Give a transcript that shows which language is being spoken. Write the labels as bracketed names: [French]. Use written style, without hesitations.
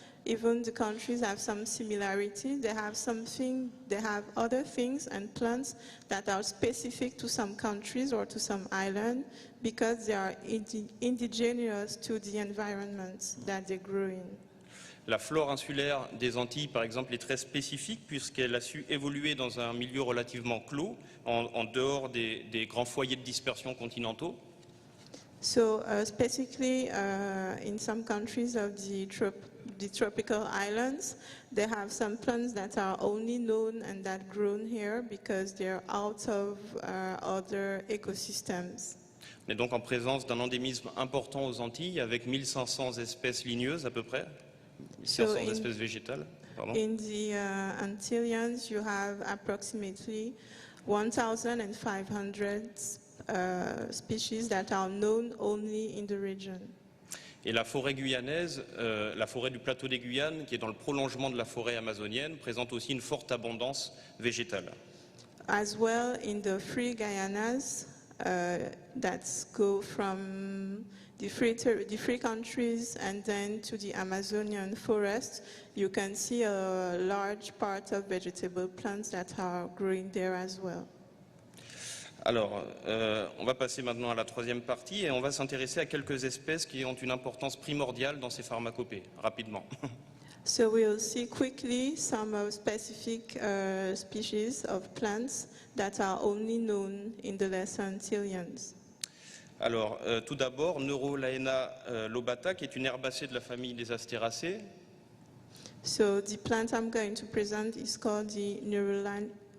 [English] Even the countries have some similarity. They have other things and plants that are specific to some countries or to some island because they are indigenous to the environments that they grow in. [French] La flore insulaire des Antilles, par exemple, est très spécifique puisqu'elle a su évoluer dans un milieu relativement clos, en dehors des grands foyers de dispersion continentaux. [English] So specifically in some countries of the tropical islands, they have some plants that are only known and that grown here because they're out of other ecosystems. [French] On est donc en présence d'un endémisme important aux Antilles avec 1500 espèces ligneuses à peu près. 1500 espèces végétales. Pardon. [English] In the Antilles, you have approximately 1,500 species that are known only in the region. [French] Et la forêt guyanaise, la forêt du plateau des Guyanes, qui est dans le prolongement de la forêt amazonienne, présente aussi une forte abondance végétale. [English] As well, in the Free Guyanas, that go from the free countries and then to the Amazonian forest, you can see a large part of vegetable plants that are growing there as well. [French] Alors, on va passer maintenant à la troisième partie et on va s'intéresser à quelques espèces qui ont une importance primordiale dans ces pharmacopées, rapidement. [English] So we'll see quickly some specific species of plants that are only known in the Lesser Antilles. [French] Alors, tout d'abord, Neurolaena lobata, qui est une herbacée de la famille des Astéracées. [English] So the plant I'm going to present is called the Neurolanae